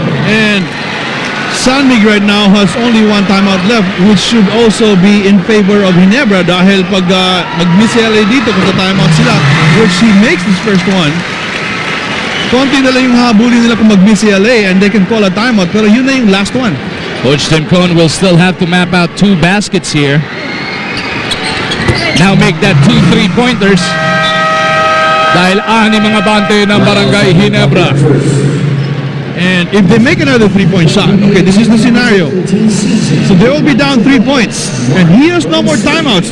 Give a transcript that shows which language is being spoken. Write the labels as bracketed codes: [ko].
[en] And San Mig right now has only 1 timeout left, which should also be in favor of Ginebra [tl] dahil pag mag-miss si LA dito kung timeout sila, [en] which he makes this first one, [tl] konti na lang yung habulin nila kung mag-miss [en] si LA and they can call a timeout, [tl] pero yun na yung [en] last one. Coach Tim Cohn will still have to map out 2 baskets here. Now make that 2 3-pointers. [tl] Dahil ani mga bante ng Barangay Ginebra. [en] And if they make another 3-point shot, okay, this is the scenario. So they will be down 3 points. And he has no more timeouts.